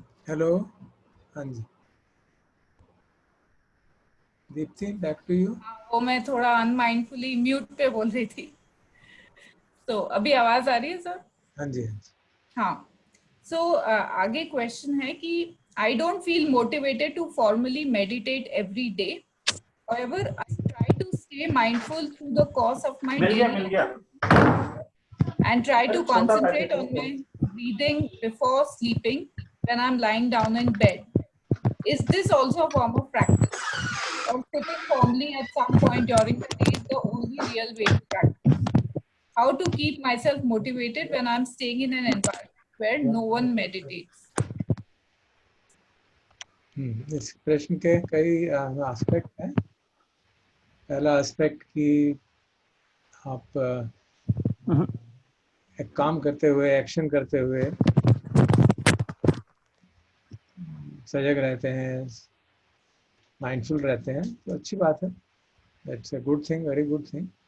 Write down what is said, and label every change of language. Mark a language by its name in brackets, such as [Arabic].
[Hindi] Hello, हाँ जी Deepti, [English] Back to you. [Hindi] वो मैं थोड़ा अनमाइंडफुली म्यूट पे बोल रही थी, तो अभी आवाज आ रही है सर? हाँ जी हाँ। [English] So आगे question है कि I don't feel motivated to formally meditate every day, however I try to stay mindful through the course of my daily life and try to concentrate on my breathing before sleeping when I'm lying down in bed. Is this also a form of practice, or sitting firmly at some point during the day is the only real way to practice? How to keep myself motivated when I'm staying in an environment where no one meditates? [Hindi] इस प्रश्न के कई aspect हैं। पहला aspect कि आप एक काम करते हुए, एक्शन करते हुए सजग रहते हैं, माइंडफुल रहते हैं, तो अच्छी बात है, [English] That's a good thing, very good thing.